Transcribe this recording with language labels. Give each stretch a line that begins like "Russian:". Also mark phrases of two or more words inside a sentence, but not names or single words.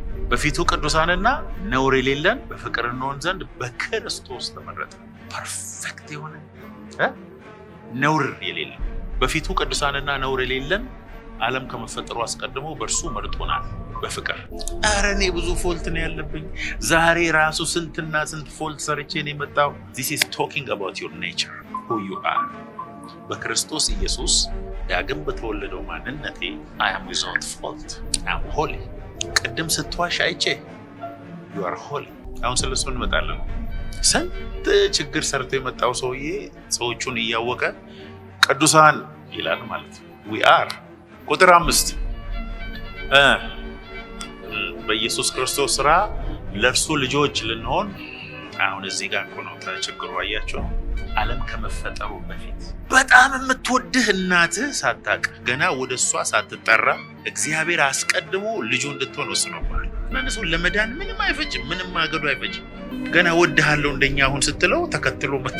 Amharic: በፊቱ ቅዱሳንና ነውር የሌለን በፍቅር እንሆን ዘንድ በክርስቶስ ተመረጠ። ፐርፌክት የሆነ ነውር የሌለን በፊቱ ቅዱሳንና ነውር የሌለን ዓለም ከመፈጠሩ አስቀድሞ በእርሱ መርጦናል በፍቅር። ኧረ እኔ ብዙ ፎልት ነው ያለብኝ። ዛሬ ራሱ ስንትና ስንት ፎልት ሰርቼ ነው የመጣው።
English: This is talking about your nature, who you are.
Amharic: በክርስቶስ ኢየሱስ ዳግም በተወለደው ማንነቴ
English: I am without fault. I am holy.
Amharic: ቅድም ስትዋሽ አይቼ
English: you are holy.
Amharic: አሁን ስለሱ እንመጣለን። ስንት ችግር ሰርቶ የመጣው ሰውዬ ሰዎቹን እያወቀ ቅዱሳን ይላል ማለት ነው።
English: we are
Amharic: ቁጥር 5 በኢየሱስ ክርስቶስ ስራ ለእርሱ ልጆች ልንሆን። አሁን እዚህ ጋር እኮ ነው ተቸግሮ አያቸው። ዓለም ከመፈጠሩ በፊት በጣም የምትወድህ እናትህ ሳታውቅ ገና ወደ እሷ ሳትጠራ እግዚአብሔር አስቀድሞ ልጁ እንድትሆን ወስኖባል። እነሱ ለመዳን ምንም አይፈጅም፣ ምንም ማገዱ አይፈጅም። ገና ወድሃለሁ እንደኛ አሁን ስትለው ተከትሎ መጥቶ